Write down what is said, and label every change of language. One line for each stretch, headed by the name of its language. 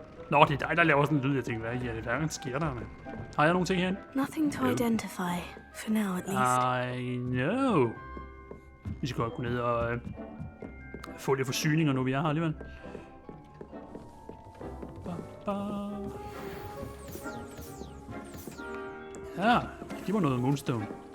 Danish: Nå, det er dig, der laver sådan en lyd. Jeg tænker, hvad er det, der sker der, mand? Har jeg nogle ting herinde?
English: Nothing to identify, for now at least. I know.
Danish: Vi skal godt gå ned og få lidt forsyninger, nu vi er her alligevel. Ja, det var noget moonstone.